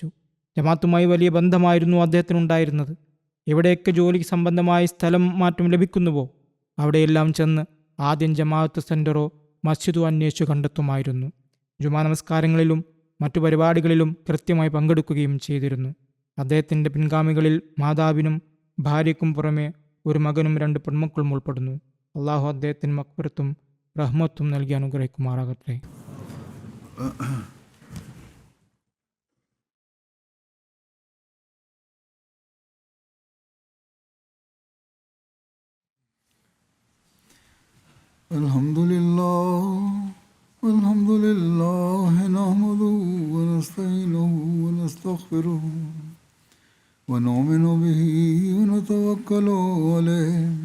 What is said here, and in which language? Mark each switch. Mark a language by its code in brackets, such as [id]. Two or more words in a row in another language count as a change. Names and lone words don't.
[ml] ജമാഅത്തുമായി വലിയ ബന്ധമായിരുന്നു അദ്ദേഹത്തിനുണ്ടായിരുന്നത്. എവിടെയൊക്കെ ജോലി സംബന്ധമായി സ്ഥലം മാറ്റം ലഭിക്കുന്നുവോ അവിടെയെല്ലാം ചെന്ന് ആദ്യം ജമാഅത്ത് സെൻ്ററോ മസ്ജിദോ അന്വേഷിച്ചു കണ്ടെത്തുമായിരുന്നു. ജുമാ നമസ്കാരങ്ങളിലും മറ്റു പരിപാടികളിലും കൃത്യമായി പങ്കെടുക്കുകയും ചെയ്തിരുന്നു. അദ്ദേഹത്തിൻ്റെ പിൻഗാമികളിൽ മാതാവിനും ഭാര്യയ്ക്കും പുറമെ ഒരു മകനും 2 പെൺമക്കളും ഉൾപ്പെടുന്നു. അള്ളാഹു അദ്ദേഹത്തിന് മക്ബറത്തും റഹ്മത്തും നൽകി അനുഗ്രഹിക്കുമാറാകട്ടെ. [ar] الحمد لله نحمده ونستعينه ونستغفره ونؤمن به ونتوكل عليه